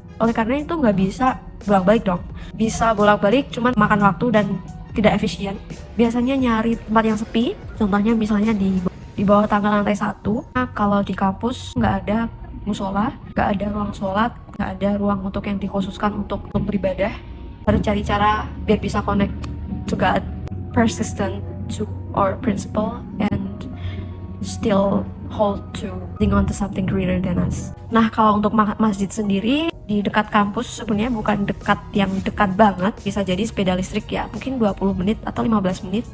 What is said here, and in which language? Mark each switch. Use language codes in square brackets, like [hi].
[id] Oleh karena itu nggak bisa bolak-balik dong. Bisa bolak-balik cuman makan waktu dan tidak efisien. Biasanya nyari tempat yang sepi, contohnya misalnya di bawah tangga lantai 1. Nah, kalau di kampus nggak ada musola, nggak ada ruang sholat, nggak ada ruang untuk yang dikhususkan untuk beribadah. Harus cari cara biar bisa [en] connect to God, persistent to our principle, and still hold to holding on to something greater than us. [id] Nah, kalau untuk masjid sendiri di dekat kampus sebenarnya bukan dekat yang dekat banget, bisa jadi sepeda listrik ya, mungkin 20 menit atau 15 menit.